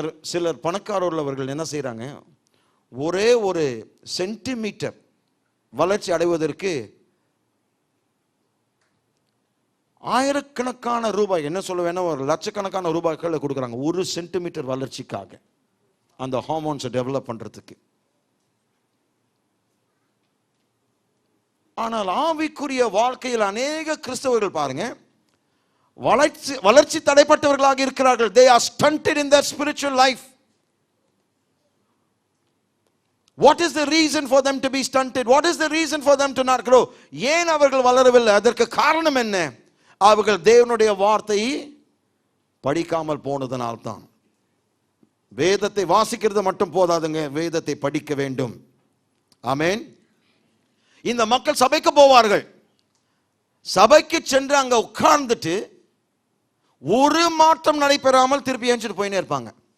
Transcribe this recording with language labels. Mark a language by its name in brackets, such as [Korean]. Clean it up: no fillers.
[Tamil] சிலர் பணக்கார உள்ளவர்கள் என்ன செய்கிறாங்க, ஒரே ஒரு சென்டிமீட்டர் வளர்ச்சி அடைவதற்கு ஆயிரக்கணக்கான ரூபாய், என்ன சொல்லுவேன்னா ஒரு லட்சக்கணக்கான ரூபாய்களை கொடுக்குறாங்க ஒரு சென்டிமீட்டர் வளர்ச்சிக்காக, அந்த ஹார்மோன்ஸை டெவலப் பண்ணுறதுக்கு. ஆனால் ஆவிக்குரிய வாழ்க்கையில் அநேக கிறிஸ்தவர்கள் பாருங்க, வளர்ச்சி தடைப்பட்டவர்களாக இருக்கிறார்கள். [English] They are stunted in their spiritual life. What is the reason for them to be stunted? What is the reason for them to not grow? [Tamil] ஏன் அவர்கள் வளரவில்லை? அதற்கு காரணம் என்ன? அவர்கள் தேவனுடைய வார்த்தையை படிக்காமல் போனதனால்தான். வேதத்தை வாசிக்கிறது மட்டும் போதாதுங்க, வேதத்தை படிக்க வேண்டும். ஆமென். இந்த மக்கள் சபைக்கு போவார்கள். சபைக்கு சென்று அங்க உட்கார்ந்துட்டு ஒரு மாற்றம் நடைபெறாமல் திருப்பி ஏஞ்சிட்டு போயினே இருப்பாங்க.